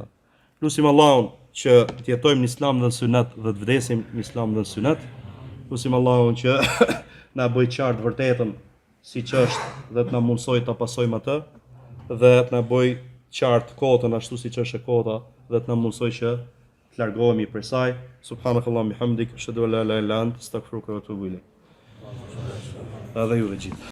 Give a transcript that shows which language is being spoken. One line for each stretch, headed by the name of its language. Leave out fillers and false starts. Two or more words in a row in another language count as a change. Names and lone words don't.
Albanian: Lutim Allahun që të jetojmë në Islam dhe në Sunet dhe të vdesim në Islam dhe në Sunet. Lutim Allahun që na bëj qartë vërtetën siç është dhe të na mundsoj ta pasojmë atë dhe të na bëj qartë kotën ashtu siç është e kota dhe të na mundsoj që të largohemi prej saj.
Arabic: سبحانك اللهم وبحمدك أشهد أن لا إله إلا أنت أستغفرك وأتوب إليك.
Albanian: Edhe ju dhe gjithë.